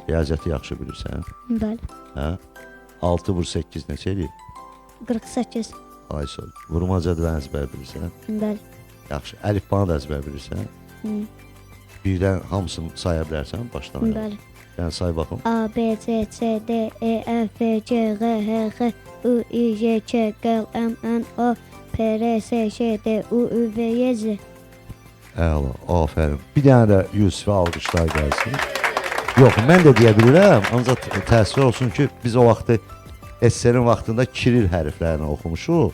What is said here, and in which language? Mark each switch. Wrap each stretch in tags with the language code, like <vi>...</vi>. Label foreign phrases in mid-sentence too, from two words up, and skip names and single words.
<az>Riyaziyyatı yaxşı bilirsən? Bəli. Hə? 6 vur 8 neçə eləyir? 48. Ay sor. Vurma cədvəlini əzbər bilirsən? Bəli. Yaxşı. Əlifbanı da əzbər bilirsən? Birdən hamısını saya bilərsən başdan? Bəli. Yəni say baxım. A, B, C, C, D, E, F, G, H, H, X, I, I, J, K, L, M, N, O, P, R, S, Ş, D, U, Ü, V, Y, Z. Əla, afərin. Bir dənə də Yusifə alqışlar gəlsin. Yox, mən də deyə bilirəm, ancaq təəssüf olsun ki, biz o vaxtı SSR-in vaxtında Kiril hərflərini oxumuşuq.</az>